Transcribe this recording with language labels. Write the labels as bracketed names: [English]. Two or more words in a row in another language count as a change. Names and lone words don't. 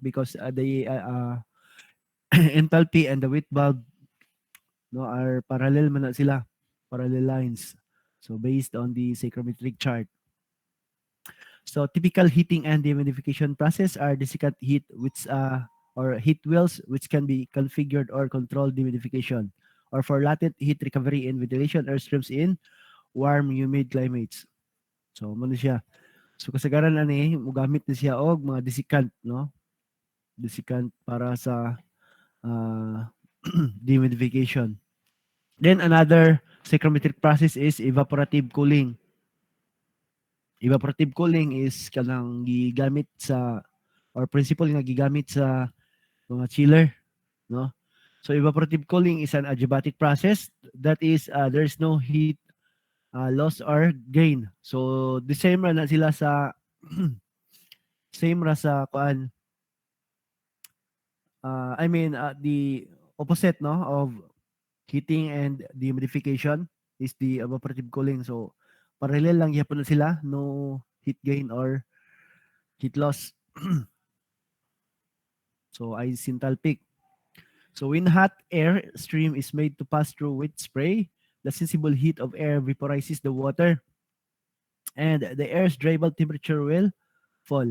[English] Because the enthalpy and the wet bulb, no, are parallel [Cebuano] man na sila, [English] parallel lines. So based on the psychrometric chart. So typical heating and dehumidification process are desiccant heat which or heat wells which can be configured or controlled dehumidification, or for latent heat recovery and ventilation airstreams in warm humid climates. [Cebuano] So mo siya. So kasagaran ani mogamit na siya og mga desiccant, no? Desiccant para sa uh, dehumidification. [English] Then another psychrometric process is evaporative cooling. Evaporative cooling is [Cebuano] kanang gigamit sa or principle nga gigamit sa mga chiller, no? [English] So evaporative cooling is an adiabatic process, that is there is no heat loss or gain. [Cebuano] So [English] the same [Cebuano] ra na sila sa same ra sa kuan, [English] I mean the opposite, no, of heating and dehumidification is the evaporative cooling. [Cebuano] So parallel lang gyapon na sila, [English] no heat gain or heat loss. So isentalpic. So when hot air stream is made to pass through with spray, the sensible heat of air vaporizes the water and the air's dry bulb temperature will fall.